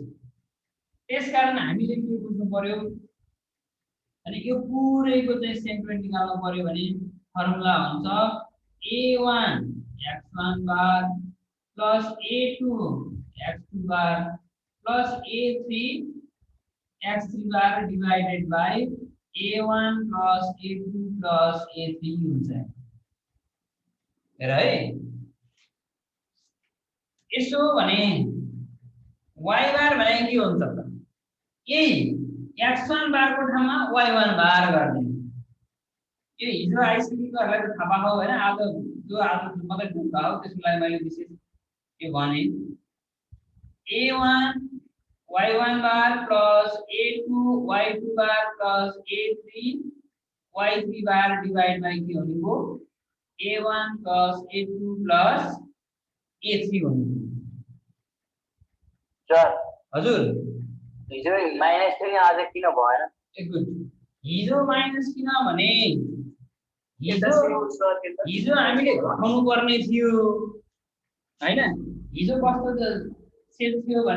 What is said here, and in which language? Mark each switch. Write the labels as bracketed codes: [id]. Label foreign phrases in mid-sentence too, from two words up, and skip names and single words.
[ne] त्यसकारण हामीले के बुझ्नु पर्यो अनि यो पुरैको चाहिँ सेन्ट्रोइड निकाल्नु पर्यो भने फर्मुला हुन्छ [en] a1 x1 bar plus a2 x2 bar plus a3 x3 bar divided by a1 plus a2 plus a3 [ne] हुन्छ। हेर है, यसो भने [en] y bar [ne] भने के हुन्छ त यही [en] x1 bar [ne] को ठाउँमा [en] y1 bar [ne] गर्ने। यो हिजो आइसकेकोहरुलाई त थाहा पाएको हैन, आज जो आज मात्रै ढुक्का हो त्यसलाई मैले विशेष यो भने [en] a1 y1 bar plus a2 y2 bar plus a3 y3 bar divide by [ne] के भनेको [en] a1 plus a2 plus a3 [ne] हुनु। सर हजुर हिजो माइनस थियो नि आज किन भएन? गुड, हिजो माइनस किन भने हिजो हामीले घटाउनु पर्ने थियो हैन। हिजो कस्तो सेल थियो भने